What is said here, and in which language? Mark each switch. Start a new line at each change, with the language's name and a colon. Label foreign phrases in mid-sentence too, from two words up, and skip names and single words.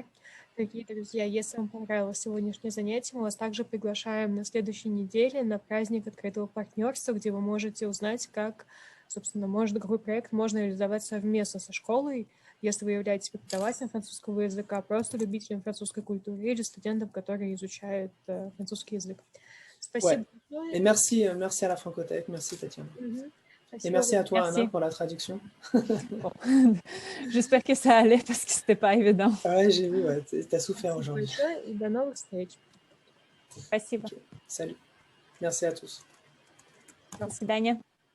Russian: Дорогие друзья, если вам понравилось сегодняшнее занятие, мы вас также приглашаем на следующей неделе на праздник открытого партнерства, где вы можете узнать, как, собственно, какой проект можно реализовать совместно со школой, если вы являетесь преподавателем французского языка, просто любителем французской культуры или студентом, который изучает французский язык. Спасибо большое.
French: Et merci à la Francothèque, merci Tatiana. Et merci à toi, Anna, pour la traduction. Bon. J'espère que ça allait parce que c'était pas évident. Ouais, j'ai vu, ouais, t'as souffert aujourd'hui.
Russian: И до новых встреч. Спасибо.
French: Salut. Merci à tous.
Russian: До свидания.